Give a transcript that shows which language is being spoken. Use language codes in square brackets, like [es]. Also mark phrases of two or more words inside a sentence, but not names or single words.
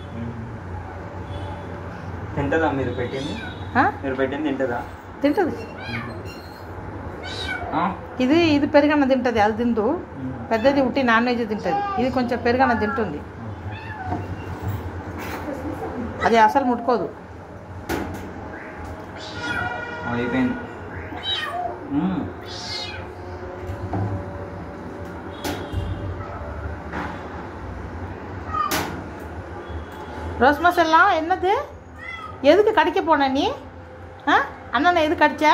[te] తింటదా మీరు పెట్టింది? తింటదా? తింటుంది. ఇది పెరుగన్న తింటుంది. అది తింటూ పెద్దది ఉట్టి [en] non veg [te] తింటుంది. ఇది కొంచెం పెరుగన్న తింటుంది. అది అసలు ముట్టుకోదు. [ta] ரோஸ் மசாலா என்னது? எதுக்கு கடிக்க போன நீ? அண்ணனை எது கடிச்சா?